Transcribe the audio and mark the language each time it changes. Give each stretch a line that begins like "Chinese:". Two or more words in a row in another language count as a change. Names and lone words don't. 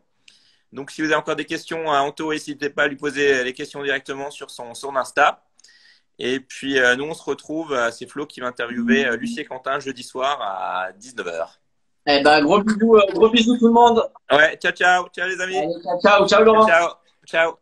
French: Donc, si vous avez encore des questions à Anto, n'hésitez pas à lui poser les questions directement sur son Insta. Et puis, nous, on se retrouve. C'est Flo qui va interviewer Lucie et Quentin jeudi soir à 19h. Eh ben, gros bisous tout le monde. Ouais, ciao, ciao. Ciao, les amis. Allez, ciao, ciao, ciao, Ciao, Laurent. ciao. Ciao.